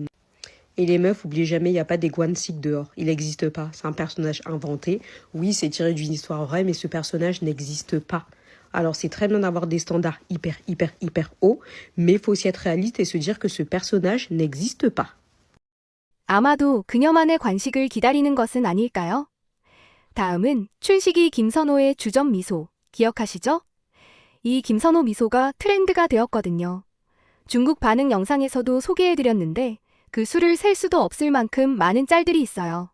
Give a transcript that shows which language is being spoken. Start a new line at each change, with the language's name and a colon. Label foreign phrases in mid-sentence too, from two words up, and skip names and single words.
French: Et les meufs, oubliez jamais, il n'y a pas des Gwansik dehors. Il n'existe pas. C'est un personnage inventé. Oui, c'est tiré d'une histoire vraie, mais ce personnage n'existe pas. Alors, c'est très bien d'avoir des standards hyper hauts, mais il faut aussi être réaliste et se dire que ce personnage n'existe pas.
Korean: 아마도 그녀만의 관식을 기다리는 것은 아닐까요? 다음은 춘식이 김선호의 주전 미소 기억하시죠? 이 김선호 미소가 트렌드가 되었거든요. 중국 반응 영상에서도 소개해드렸는데 그 수를 셀 수도 없을 만큼 많은 짤들이 있어요.